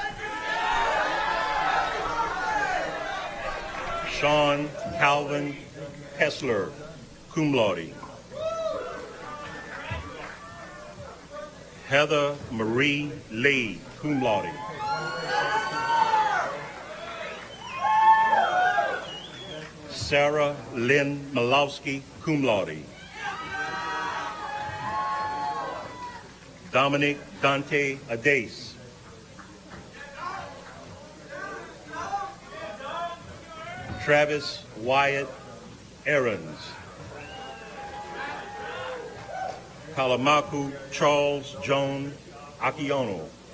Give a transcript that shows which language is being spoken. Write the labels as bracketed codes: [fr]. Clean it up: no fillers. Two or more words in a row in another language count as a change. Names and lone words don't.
[en] Sean Calvin Kessler, [la] cum laude. [en] Heather Marie Lee, [la] cum laude. [en] Sarah Lynn Malowski, [la] cum laude. [en] Dominic Dante Adace. Travis Wyatt Aarons. Kalamaku Charles Joan Akiono.